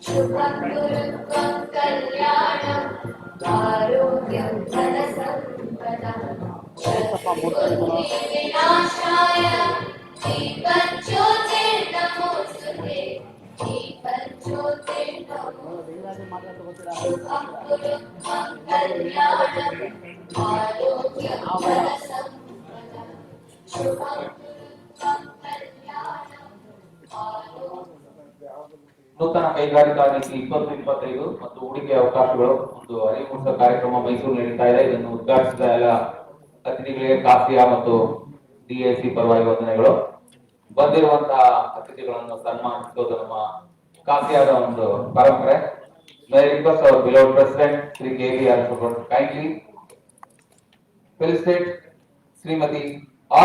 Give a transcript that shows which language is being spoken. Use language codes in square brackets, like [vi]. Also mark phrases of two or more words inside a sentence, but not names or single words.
[sa] शुभं गुरुत्वं कल्याणम् आरोग्यं धनसम्पदम् विनाशाय दीपज्योतिर्नमोऽस्तुते दीपज्योतिर्नमोऽस्तुते शुभं गुरुत्वं कल्याणम् आरोग्यं धनसम्पदम् शुभं गुरुत्वं कल्याणम् आरोग्यं [kn] ನೂತನ ಕೈಗಾರಿಕಾ ನೀತಿ 2025 ಮತ್ತು ಹೂಡಿಕೆ ಅವಕಾಶಗಳು ಒಂದು ಅರಿವು ಮೂಡಿಸುವ ಕಾರ್ಯಕ್ರಮ ಮೈಸೂರು ನಡೀತಾ ಇದೆ. ಇದನ್ನು ಉದ್ಘಾಟಿಸಿದ ಎಲ್ಲ ಅತಿಥಿಗಳಿಗೆ ಕಾಸಿಯಾ ಮತ್ತು ಡಿಎಸಿ ಪರವಾಗಿ ವಂದನೆಗಳು. ಬಂದಿರುವಂತಹ ಅತಿಥಿಗಳನ್ನು ಸನ್ಮಾನಿಸೋದು ನಮ್ಮ ಕಾಸಿಯಾದ ಒಂದು ಪರಂಪರೆ. [en] May I request our beloved president Sri KVR to kindly felicitate Srimati R.